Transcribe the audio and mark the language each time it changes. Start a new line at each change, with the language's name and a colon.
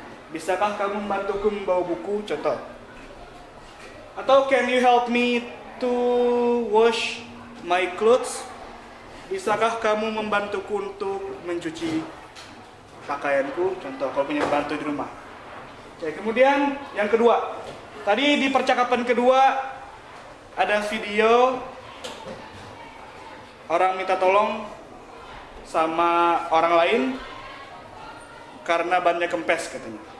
Indonesian: Bisakah kamu membantuku membawa buku? Contoh.
English: Atau can you help me to wash my clothes?
Indonesian: Bisakah kamu membantuku untuk mencuci pakaianku? Contoh, kalau punya bantu di rumah. Oke, kemudian yang kedua. Tadi di percakapan kedua ada video orang minta tolong sama orang lain karena bannya kempes katanya.